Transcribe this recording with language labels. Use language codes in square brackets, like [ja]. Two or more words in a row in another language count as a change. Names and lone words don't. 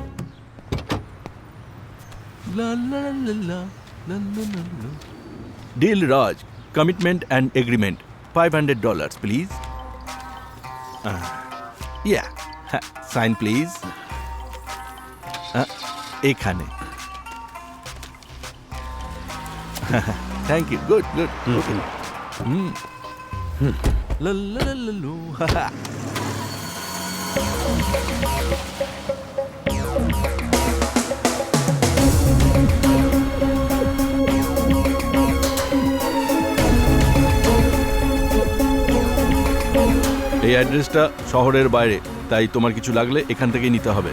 [en] Deal Raj, commitment and agreement, $500 please. Yeah, sign please. এখানে। Thank you. Good, good. Okay. La la la la lo. [bn] এই অ্যাড্রেসটা শহরের বাইরে, তাই তোমার কিছু লাগলে এখান থেকেই নিতে হবে।